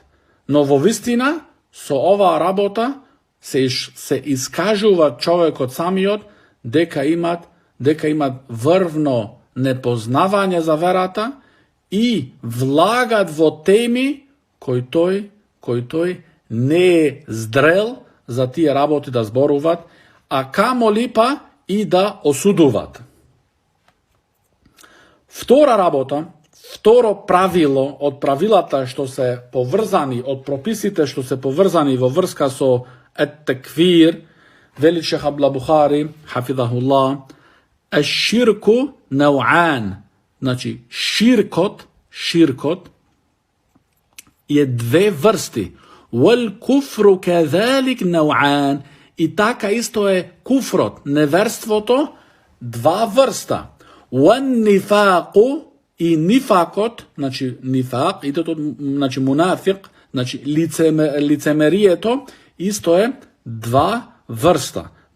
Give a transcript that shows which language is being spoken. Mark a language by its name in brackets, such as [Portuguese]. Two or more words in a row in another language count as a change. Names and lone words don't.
[Macedonian] Но во вистина со оваа работа се искажува човекот самиот дека имат врвно непознавање за верата и влагат во теми кои тој не е здрел за тие работи да зборуваат, а камоли па и да осудуваат. Втора работа, второ правило од правилата што се поврзани, од прописите што се поврзани во врска со ет-текфир, вели шех Абдул Бухари, хафизахуллах, [Arabic] الشرك نوعان. [Macedonian] Ширкот е две врсти. [Arabic] والكفر كذلك نوعان. [Macedonian] И така исто е куфрот, неверството, два врста. [Arabic] والنفاق [Macedonian] и нифакот, нифак, и тото, мунафик, лицемерието, исто е два врста.